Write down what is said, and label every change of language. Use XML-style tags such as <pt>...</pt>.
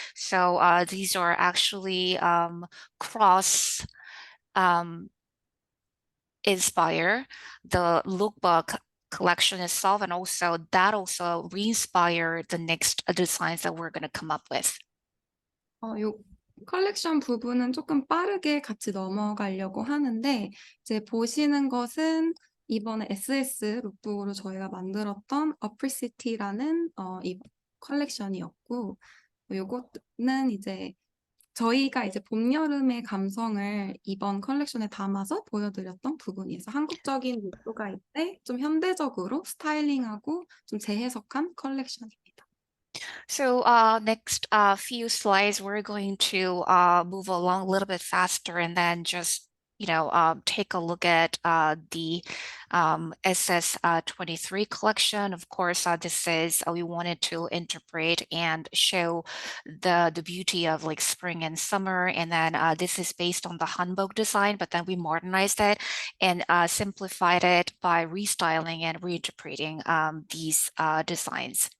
<en>So these are actually cross inspire the lookbook collection itself, and also that also re-inspire the next designs that we're going to come up with.</en> <ko>요 컬렉션 부분은 조금 빠르게 같이 넘어가려고 하는데 이제 보시는 것은 이번에 SS 룩북으로 저희가 만들었던 어프리시티라는 이 컬렉션이었고 요거는 이제 저희가 이제 봄, 여름의 감성을 이번 컬렉션에 담아서 보여드렸던 부분이어서 한국적인 요소가 있대 좀 현대적으로 스타일링하고 좀 재해석한 컬렉션입니다.</ko> <en>So next few slides, we're going to move along a little bit faster and then just take a look at the SS23 collection. Of course, this is we wanted to interpret and show the beauty of like spring and summer, and then this is based on the hanbok design, but then we modernized it and simplified it by restyling and reinterpreting these designs.</en>